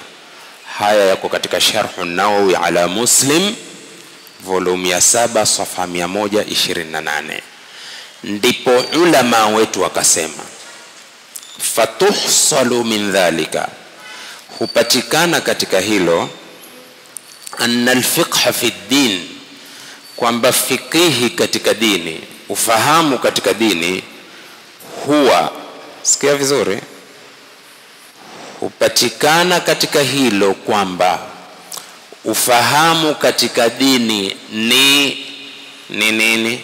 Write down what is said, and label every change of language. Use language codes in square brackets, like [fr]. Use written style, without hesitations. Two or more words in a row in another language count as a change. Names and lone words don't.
[sw] Haya yako katika Sharh an-Nawawi ala Muslim volume ya 7 safha 128. Ndipo ulama wetu wakasema [ar] فتحصل من ذلك, [sw] hupatikana katika hilo [ar] أن الفقه في الدين, [sw] kwamba fikihi katika dini, ufahamu katika dini, huwa, sikia vizuri, hupatikana katika hilo kwamba ufahamu katika dini ni nini?